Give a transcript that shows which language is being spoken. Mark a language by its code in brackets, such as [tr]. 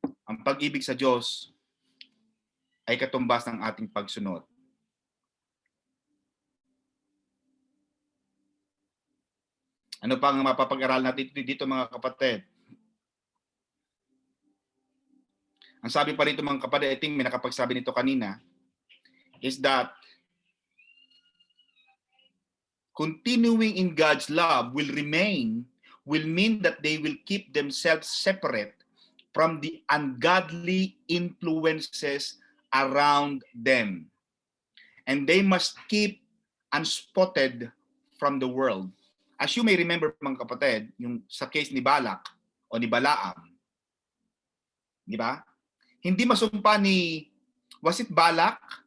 [tl] Ang pag-ibig sa Diyos ay katumbas ng ating pagsunod. Ano pa ang mapapag-aral natin dito mga kapatid? Ang sabi pa rito mga kapatid, [en] I think [tl] may nakapagsabi nito kanina, [en] is that continuing in God's love will mean that they will keep themselves separate from the ungodly influences around them. And they must keep unspotted from the world. As you may remember [tl] mga kapatid, yung sa case ni Balak o ni Balaam, di ba? Hindi masumpa [en] was it [tl] Balak?